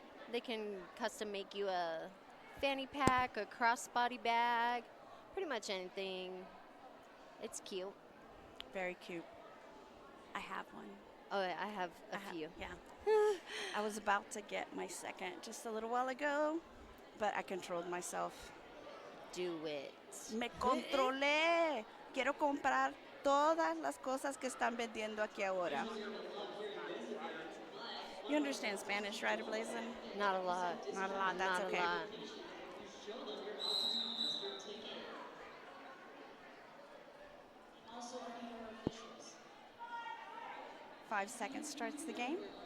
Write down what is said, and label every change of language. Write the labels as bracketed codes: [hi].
[en] They can custom make you a fanny pack, a crossbody bag, pretty much anything. It's cute. Very cute. I have one. Oh, I have a few. Yeah. I was about to get my second just a little while ago, but I controlled myself. Do it. [es] Me controlé. Quiero comprar todas las cosas que están vendiendo aquí ahora. [en] You understand Spanish, right, Blazin? Not a lot. Not a lot. That's Not okay. a lot. Five seconds starts the game.